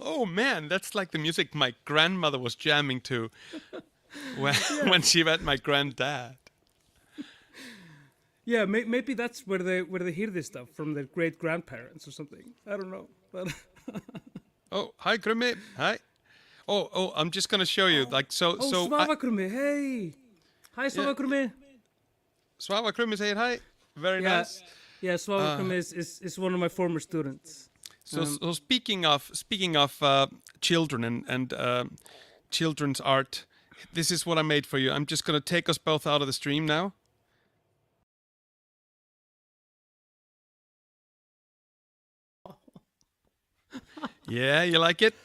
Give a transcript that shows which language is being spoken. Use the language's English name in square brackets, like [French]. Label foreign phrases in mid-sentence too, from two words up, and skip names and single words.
[English] Oh man, that's like the music my grandmother was jamming to when yeah, when she met my granddad. yeah. Maybe that's where they hear this stuff from their great grandparents or something. I don't know, but Oh, hi Grimmy. Hi. Oh, I'm just gonna show you. Like so oh, so I Svavar Knútur, hey, hi yeah, Svavar Knútur. Svavar Grimmy saying hi. Very Yeah, nice. yeah. Svavar Uh, Knútur is one of my former students. so speaking of children and children's art, this is what I made for you. I'm just gonna take us both out of the stream now. Yeah, you like it?